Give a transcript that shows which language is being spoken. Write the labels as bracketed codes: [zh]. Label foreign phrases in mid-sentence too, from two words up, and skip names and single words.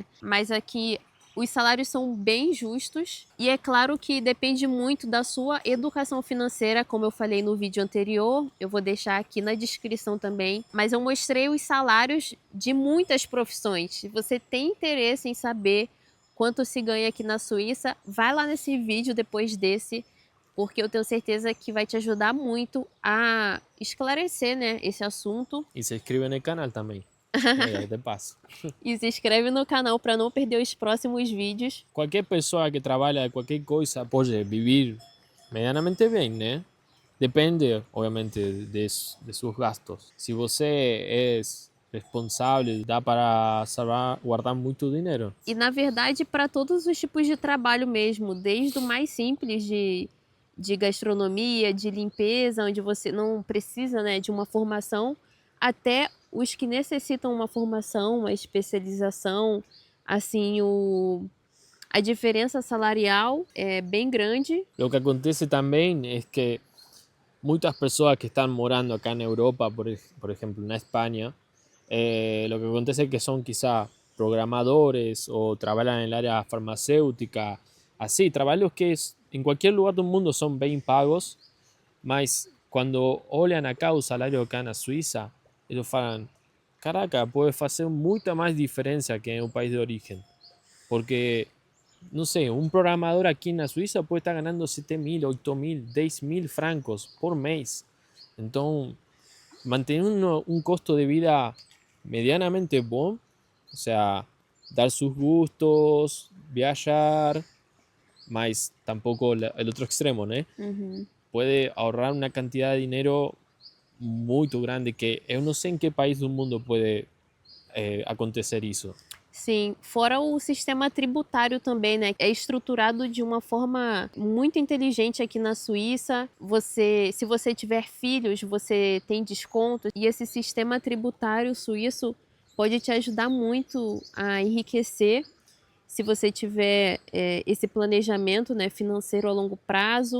[pt] Mas aqui os salários são bem justos e é claro que depende muito da sua educação financeira, como eu falei no vídeo anterior, eu vou deixar aqui na descrição também, mas eu mostrei os salários de muitas profissões. Se você tem interesse em saber quanto se ganha aqui na Suíça, vai lá nesse vídeo depois desse, porque eu tenho certeza que vai te ajudar muito a esclarecer, né, esse assunto. [es] Y se inscribe en el canal también. Ahí de paso. [pt] E se inscreve no canal para não perder os próximos vídeos. [es] Cualquier persona que trabaja de cualquier cosa puede vivir medianamente bien, ¿no? Depende, obviamente, de sus gastos. Si você es responsable, [pt] dá para salvar, guardar muito dinheiro. E na verdade, para todos os tipos de trabalho mesmo, desde o mais simples de gastronomia, de limpeza, onde você não precisa, né, de uma formação, até os que necessitam uma formação, uma especialização, assim, a diferença salarial é bem grande. [es] Lo que acontece también es que muchas personas que están morando acá en Europa, por ejemplo en España, lo que acontece es que son quizá programadores o trabajan en el área farmacéutica, así, trabajos que en cualquier lugar del mundo son bien pagos, mas cuando olham acá [pt] o salário acá na Suíça, eles falam, caraca, pode fazer muita mais diferença [es] que en o país de origen, porque no sé, un programador aquí en la Suiza puede estar ganando 7.000, 8.000, 10.000 francos por mes. Entonces, mantener un costo de vida medianamente bueno, o sea, dar sus gustos, viajar, mas tampoco el otro extremo, ¿no? Puede ahorrar una cantidad de dinero muy grande que yo no sé en qué país del mundo puede acontecer eso. [pt] Sim, fora o sistema tributário também, né? É estruturado de uma forma muito inteligente aqui na Suíça. Se você tiver filhos, você tem desconto. E esse sistema tributário suíço pode te ajudar muito a enriquecer se você tiver esse planejamento, né, financeiro a longo prazo.